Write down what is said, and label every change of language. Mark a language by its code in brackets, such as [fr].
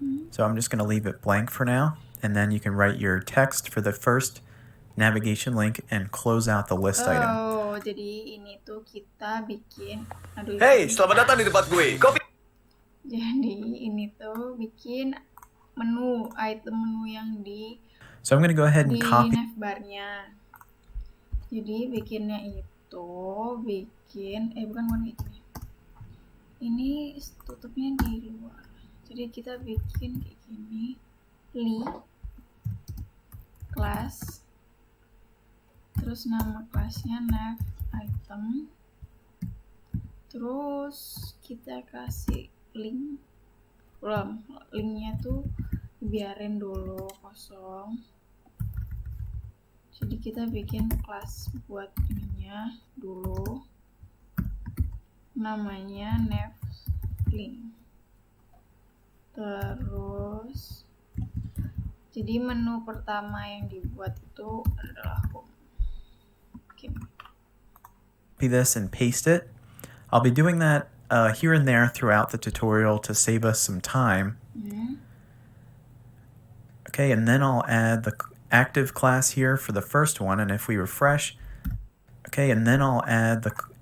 [en] So I'm just going to leave it blank for now, and then you can write your text for the first navigation link and close out the list item. [id] Oh, jadi ini tuh kita bikin. Hey, selamat datang di tempat gue. Kopi. Jadi ini tuh bikin item menu yang [en] So I'm going to go ahead and copy [id] navbarnya. Jadi bikinnya itu bukan itu. Ini tutupnya di luar. Jadi kita bikin kayak gini. Li class. Terus nama kelasnya nav item. Terus kita kasih link. Linknya tuh biarin dulu kosong. Jadi kita bikin kelas buat ininya dulu, namanya nav link. Terus jadi menu pertama yang dibuat itu adalah home. [en] Copy this and paste it. I'll be doing that here and there throughout the tutorial to save us some time. Okay, and then I'll add the active class here for the first one, and if we refresh, okay, and then I'll add the